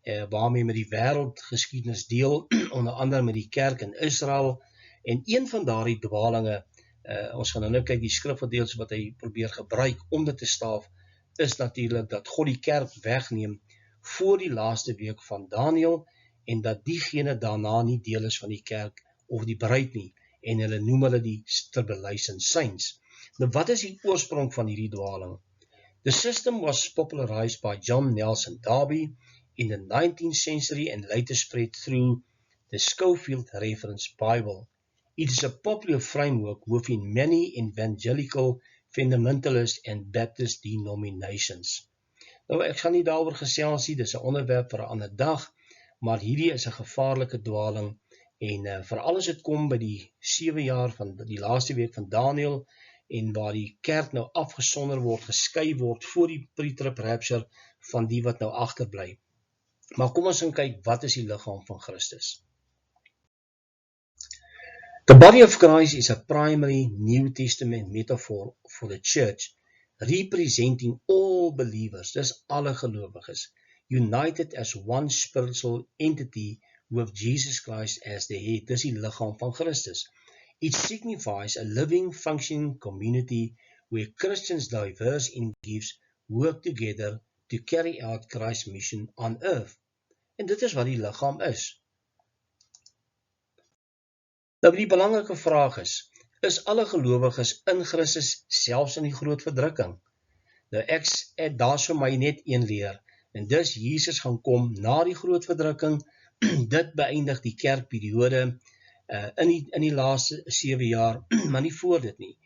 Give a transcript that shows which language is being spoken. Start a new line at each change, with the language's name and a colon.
Afrikaans: waarmee met die wêreldgeskiedenis deel, onder andere met die kerk in Israel, en een van daardie dwalinge, ons gaan nou kyk die skrifgedeeltes wat hy probeer gebruik om dit te staaf, is natuurlik dat God die kerk wegneem voor die laaste week van Daniël, en dat diegene daarna nie deel is van die kerk of die bruid nie, en hulle noem hulle die tribulation saints. Nou wat is die oorsprong van hierdie dwaling?
English: The system was popularized by John Nelson Darby in the 19th century and later spread through the Scofield Reference Bible. It is a popular framework within many evangelical, fundamentalist and Baptist denominations.
Afrikaans: Nou, ek gaan nie daaroor gesels nie, dis 'n onderwerp vir 'n ander dag, maar hierdie is 'n gevaarlike dwaling en veral as dit kom by die 7 jaar van die laaste week van Daniël en waar die kerk nou afgesonder word, geskei word voor die pre-trib rapture van die wat nou agterbly. Maar kom ons kyk, wat is die liggaam van Christus?
English: The body of Christ is a primary New Testament metaphor for the church, representing all believers,
Afrikaans: dis alle gelowiges,
English: united as one spiritual entity with Jesus Christ as the head,
Afrikaans: dis die liggaam van Christus.
English: It signifies a living, functioning community where Christians diverse in gifts work together to carry out Christ's mission on earth.
Afrikaans: En dit is wat die liggaam is. Nou die belangrike vraag is alle gelowiges in Christus selfs in die groot verdrukking? Nou ek daar vir my net een leer, en dis Jesus gaan kom na die groot verdrukking, dit beëindig die kerkperiode, in die laaste 7 jaar, maar nie voor dit nie.